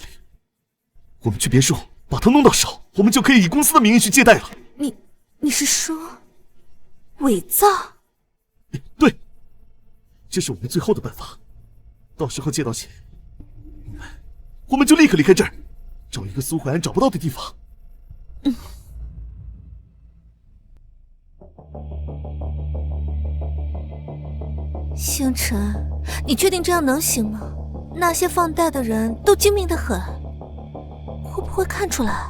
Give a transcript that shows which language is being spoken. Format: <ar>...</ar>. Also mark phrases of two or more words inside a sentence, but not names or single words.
<zh>我們去別墅把它弄到手，我們就可以以公司的名義去借貸了。你是說偽造？對，這是我們最後的辦法。到時候借到錢，我們就立刻離開這兒，找一個蘇懷安找不到的地方。星辰，你確定這樣能行嗎？那些放貸的人都精明得很，會不會看出來？</zh>